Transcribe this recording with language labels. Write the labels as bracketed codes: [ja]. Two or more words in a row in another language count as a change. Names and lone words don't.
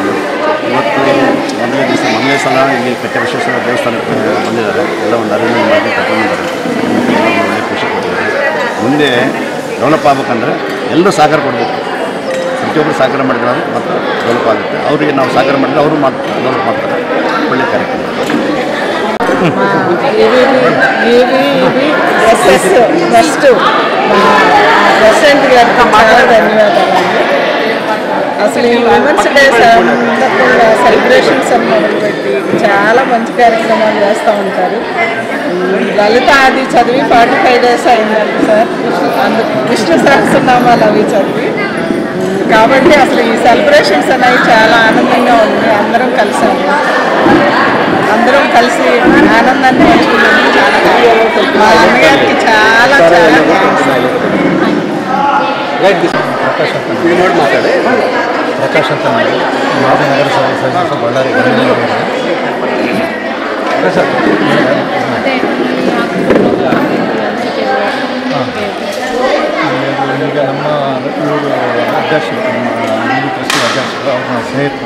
[kn] ಇವತ್ತು ಮೊದಲನೇ ಸಲ ಇಲ್ಲಿ ಕಟ್ಟೆ ಬಸವೇಶ್ವರ ದೇವಸ್ಥಾನಕ್ಕೆ ಬಂದಿದ್ದಾರೆ. ಎಲ್ಲ ಒಂದು ಅರೇಂಜ್ಮೆಂಟ್ ಮಾಡಿ ಕರ್ಕೊಂಡಿದ್ದಾರೆ. ಒಳ್ಳೆಯ ಖುಷಿ ಕೊಟ್ಟಿದ್ದಾರೆ. ಮುಂದೆ ಡೆವಲಪ್ ಆಗ್ಬೇಕಂದ್ರೆ ಎಲ್ಲರೂ ಸಹಕಾರ ಕೊಡಬೇಕು. ಪ್ರತಿಯೊಬ್ಬರು ಸಹಕಾರ ಮಾಡಿದ್ರೆ ಮತ್ತು ಡೆವಲಪ್ ಆಗುತ್ತೆ. ಅವರಿಗೆ ನಾವು ಸಹಕಾರ ಮಾಡಿದ್ರೆ ಅವರು ಡೆವಲಪ್ ಮಾಡ್ತಾರೆ. ಒಳ್ಳೆಯ ಕಾರ್ಯಕ್ರಮ. [en] first president [te] గారికి చాలా ధన్యవాదాలు. అసలు ఈ [en] women's day [te] సందర్భంగా సెలబ్రేషన్స్ అని మొదలుపెట్టి చాలా మంచి కార్యక్రమాలు చేస్తూ ఉంటారు. లలిత అది చదివి 45 days అయిందండి సార్. విష్ణు సహస్రనామాలు అవి చదివి. కాబట్టి అసలు ఈ సెలబ్రేషన్స్ అనేవి చాలా ఆనందంగా ఉంది. అందరం కలిసాము, అందరం కలిసి ఆనందాన్ని పంచుకున్నాము. చాలా మా అన్నగారికి చాలా చాలా [kn] ಪ್ರಕಾಶ್ ಅಂತ ಮಾಡಿ ಮಾಜಿ ನಗರ ಸದಸ್ಯ ಬಳ್ಳಾರಿ. ಈಗ ನಮ್ಮ ಇವರು ಅಧ್ಯಕ್ಷರು, ನಮ್ಮ ಟ್ರಸ್ಟಿ ಅಧ್ಯಕ್ಷರು, ಅವ್ರ ಸ್ನೇಹಿತರು.